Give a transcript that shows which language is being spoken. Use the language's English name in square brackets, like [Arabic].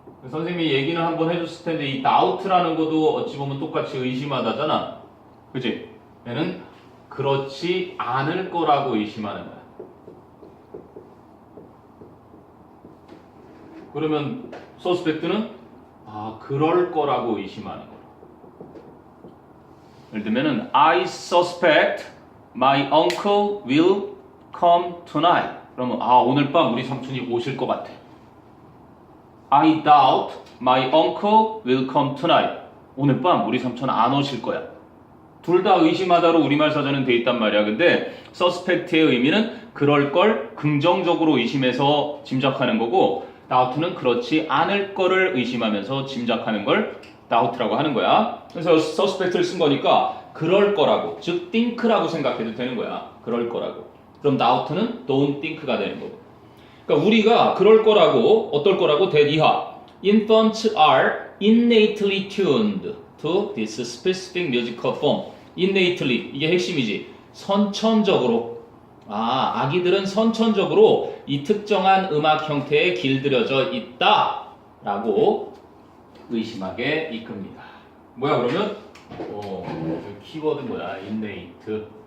[Korean] 선생님이 얘기는 한번 해줬을 텐데 이 doubt라는 것도 어찌 보면 똑같이 의심하다잖아. 그치? 얘는 그렇지 않을 거라고 의심하는 거야. 그러면 suspect는 그럴 거라고 의심하는 거야. 예를 들면은 [English] I suspect my uncle will come tonight. [Korean] 그러면 오늘 밤 우리 삼촌이 오실 것 같아. [English] I doubt my uncle will come tonight. [Korean] 오늘 밤 우리 삼촌 안 오실 거야. 둘 다 의심하다로 우리말 사전은 돼 있단 말이야. 근데 suspect의 의미는 그럴 걸 긍정적으로 의심해서 짐작하는 거고 doubt는 그렇지 않을 거를 의심하면서 짐작하는 걸 doubt라고 하는 거야. 그래서 suspect를 쓴 거니까 그럴 거라고, 즉 think라고 생각해도 되는 거야. 그럴 거라고. 그럼 doubt는 don't think가 되는 거고. 그러니까 우리가 그럴 거라고, 어떨 거라고 대이하. [English] Infants are innately tuned to this specific musical form. [Korean] innately, 이게 핵심이지. 선천적으로. 아기들은 선천적으로 이 특정한 음악 형태에 길들여져 있다 라고 의심하게 이끕니다. 뭐야 그러면? 키워드 뭐야? innate.